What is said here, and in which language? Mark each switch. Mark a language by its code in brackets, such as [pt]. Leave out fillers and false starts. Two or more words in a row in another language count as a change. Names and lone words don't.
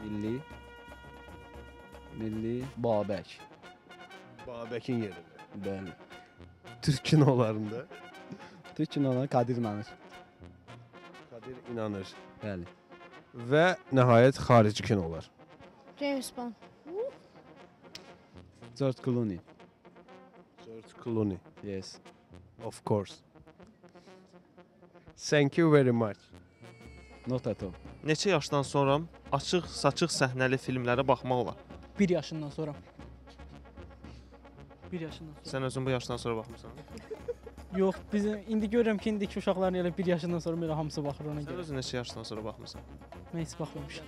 [az] Milli Babək. Babəkin yerində. Bəli. Türk kinolarında Türk kinoları Kadir İnanır. Kadir İnanır. Bəli. Və nəhayət xarici kinolar. James Bond. George Clooney. George Clooney. [en] Yes. Of course. Thank you very much. Not at all. [az] Neçə yaşdan sonra açıq-saçıq səhnəli filmlərə baxmaq olar? 1 yaşından sonra. 1 yaşından sonra. Sən özün bu yaşdan sonra baxmısan. Yox, biz indi görürəm ki, indiki uşaqların elə 1 yaşından sonra belə hamısı baxır ona Sən görə. özün neçə yaşdan sonra baxmısan? Mən heç baxmamışam.